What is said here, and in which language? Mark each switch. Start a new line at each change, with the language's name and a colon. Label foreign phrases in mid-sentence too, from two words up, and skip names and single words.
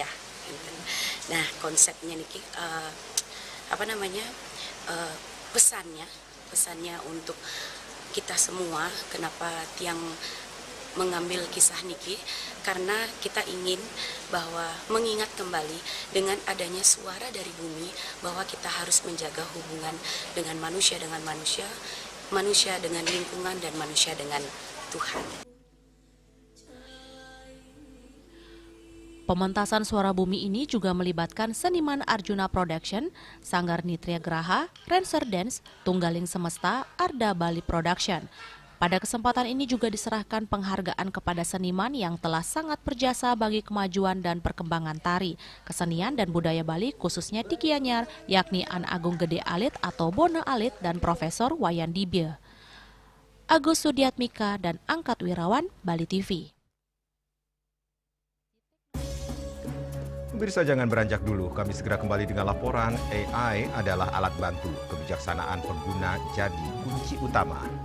Indonesian: Nah, konsepnya niki pesannya untuk kita semua, kenapa tiang mengambil kisah niki, karena kita ingin bahwa mengingat kembali dengan adanya suara dari bumi bahwa kita harus menjaga hubungan dengan manusia dengan lingkungan, dan manusia dengan Tuhan. Pementasan Suara Bumi ini juga melibatkan seniman Arjuna Production, Sanggar Nitria Graha, Rancer Dance, Tunggaling Semesta, Arda Bali Production. Pada kesempatan ini juga diserahkan penghargaan kepada seniman yang telah sangat berjasa bagi kemajuan dan perkembangan tari, kesenian dan budaya Bali khususnya di Gianyar, yakni Anak Agung Gede Alit atau Bona Alit dan Profesor Wayan Dibye. Agus Sudiatmika dan Angkat Wirawan, Bali TV. Pemirsa, jangan beranjak dulu, kami segera kembali dengan laporan AI adalah alat bantu, kebijaksanaan pengguna jadi kunci utama.